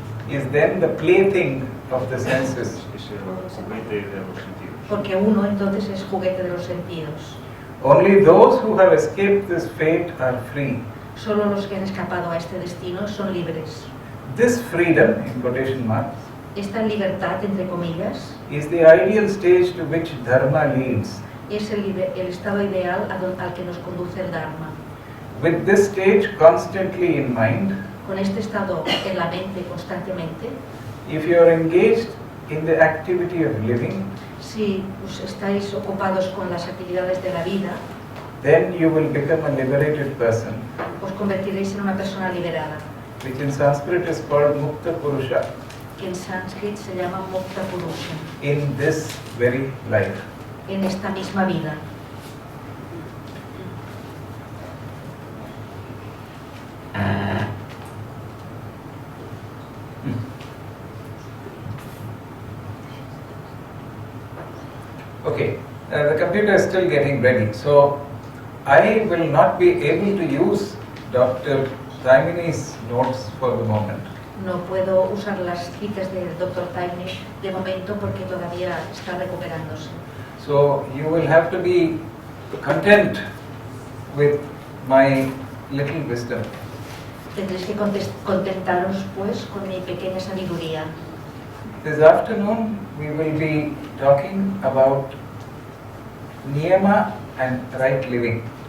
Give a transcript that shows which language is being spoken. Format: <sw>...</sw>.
<en>Is then the plaything of the senses.</en> <es>Es el juguete de los sentidos. Porque uno entonces es juguete de los sentidos.</es> <en>Only those who have escaped this fate are free.</en> <es>Solo los que han escapado a este destino son libres.</es> <en>This freedom, in quotation marks,</en> <es>Esta libertad, entre comillas,</es> <en>is the ideal stage to which dharma leads.</en> <es>es el estado ideal al que nos conduce el Dharma.</es> <en>With this stage constantly in mind,</en> <es>Con este estado en la mente constantemente,</es> <en>if you are engaged in the activity of living,</en> <es>si estáis ocupados con las actividades de la vida,</es> <en>then you will become a liberated person,</en> <es>os convertiréis en una persona liberada,</es> <en>which in Sanskrit is called Mukta Purusha,</en> <es>que en sánscrito se llama Mukta Purusha,</es> <en>in this very life.</en> <es>en esta misma vida.</es> <en>Okay, the computer is still getting ready, so I will not be able to use Dr. Taimini's notes for the moment.</en> <es>No puedo usar las citas del Dr. Taimni de momento porque todavía está recuperándose.</es> <en>So you will have to be content with my little wisdom.</en> <es>Tendréis que contentaros pues con mi pequeña sabiduría.</es> <en>This afternoon we will be talking about Niyama and right living.</en>